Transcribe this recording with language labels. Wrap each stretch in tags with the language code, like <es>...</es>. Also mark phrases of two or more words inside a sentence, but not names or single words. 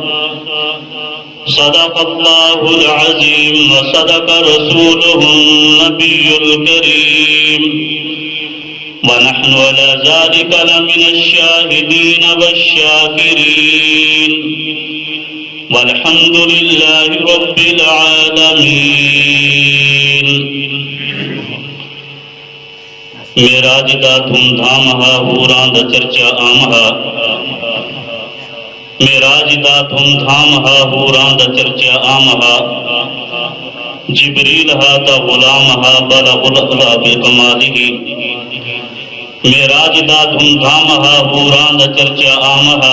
<ar>صدق الله العظيم وصدق رسوله النبي الكريم، ونحن على ذلك لمن الشاهدين والشاكرين، والحمد لله رب العالمين.</ar> <skr>معراج دا دھوم دھام ہا، ہوراں دا چرچا عام ہا. معراج دا دھوم دھام ہا، ہوراں دا چرچا عام ہا. جبریل ہا تا غلام ہا،</skr> <ar>بلغ العلا بکمالہ.</ar> <skr>معراج دا دھوم دھام ہا، ہوراں دا چرچا عام ہا.</skr>